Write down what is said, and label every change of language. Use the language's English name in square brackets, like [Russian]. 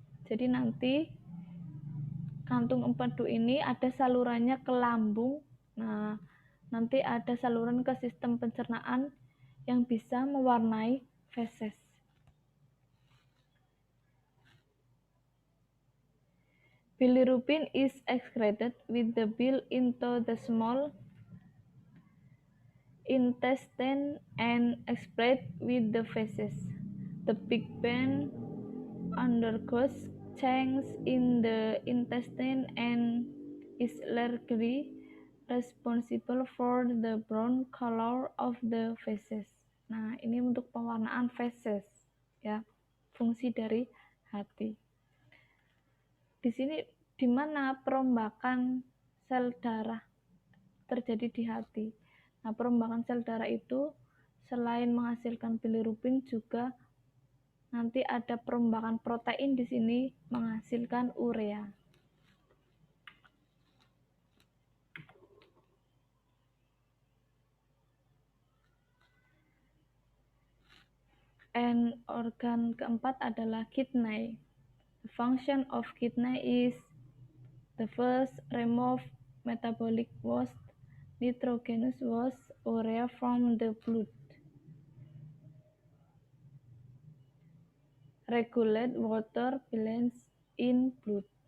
[Indonesian] Jadi nanti kantung empedu ini ada salurannya ke lambung. Nah, nanti ada saluran ke sistem pencernaan yang bisa mewarnai feses. [English] Bilirubin is excreted with the bile into the small intestine and expelled with the feces. The pigment undergoes change in the intestine and is largely responsible for the brown color of the feces. [Indonesian] Nah, ini untuk pewarnaan feses ya, fungsi dari hati. Di sini di mana perombakan sel darah terjadi di hati. Nah, perombakan sel darah itu selain menghasilkan bilirubin juga nanti ada perombakan protein di sini menghasilkan urea. And organ keempat adalah kidney. [English] The function of kidney is the first remove metabolic waste, nitrogenous waste, urea from the blood. Regulate water balance in blood.